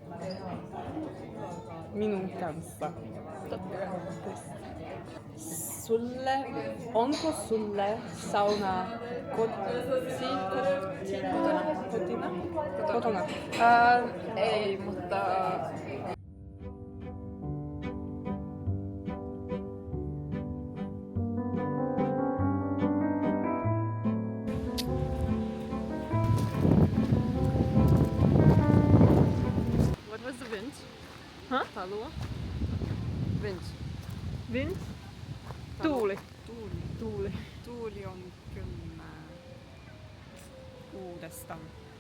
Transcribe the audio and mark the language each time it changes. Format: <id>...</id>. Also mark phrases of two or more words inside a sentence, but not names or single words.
<fi>Minun kanssa. Onko sulle sauna kotona? Ei, mutta</fi> <en>What was the wind? Huh? Palua? Wind. Wind?</en> <fi>Tuuli. Tuuli. Tuuli on kylmää. Uudestaan.</fi>